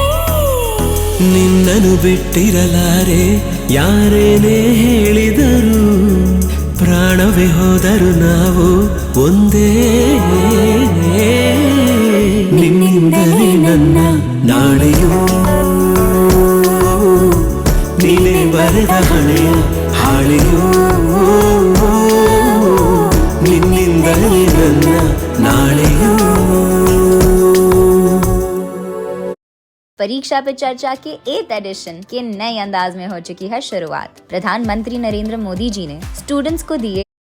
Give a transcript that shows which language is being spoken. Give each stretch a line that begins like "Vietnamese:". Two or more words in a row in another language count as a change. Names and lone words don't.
Kannada: ನಿನ್ನನು ಬಿಟ್ಟಿರಲಾರೆ ಯಾರೇನೇ ಹೇಳಿದರು ಪ್ರಾಣವೇ ಹೋದರು ನಾವು ಒಂದೇ ನಿನ್ನಿಂದಲೇ ನನ್ನ ನಾಳೆಯೂ ನೀನೇ ಬರೆದ ಹಣೆಯ ಹಾಳೆಯೂ ನಿನ್ನಿಂದಲೇ ನನ್ನ ನಾಳೆಯೂ
Hindi: परीक्षा पे चर्चा के 8th एडिशन के नए अंदाज में हो चुकी है शुरुआत। प्रधानमंत्री नरेंद्र मोदी जी ने स्टूडेंट्स को दिए